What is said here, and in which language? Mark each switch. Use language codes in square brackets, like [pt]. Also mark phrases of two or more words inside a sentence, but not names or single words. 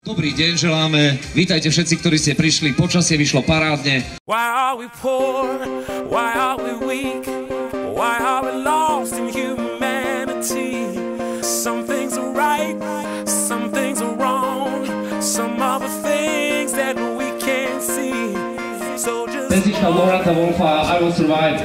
[sk] Dobrý deň želáme, vítajte všetci, ktorí ste prišli, počasie vyšlo parádne. [en] Why are we poor? Why are we weak? Why are we lost in humanity? Some things are right, some things are wrong, some other things that we can't see. So just [sk] Pesnička Lorenta Wolfa I Will Survive.